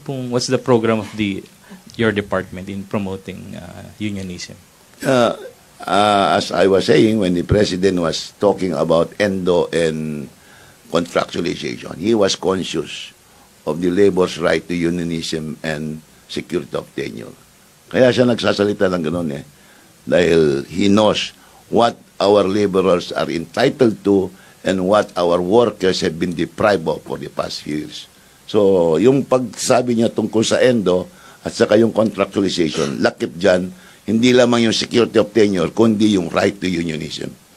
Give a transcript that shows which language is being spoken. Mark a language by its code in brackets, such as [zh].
[en] What's the program of your department in promoting unionism? As I was saying, when the president was talking about ENDO and contractualization, he was conscious of the labor's right to unionism and security of tenure. [tl] Kaya siya nagsasalita ng ganun eh. Dahil [en] he knows what our laborers are entitled to and what our workers have been deprived of for the past few years. [tl] So, yung pagsabi niya tungkol sa ENDO at saka yung contractualization, lakip dyan, hindi lamang yung security of tenure, kundi yung right to unionism.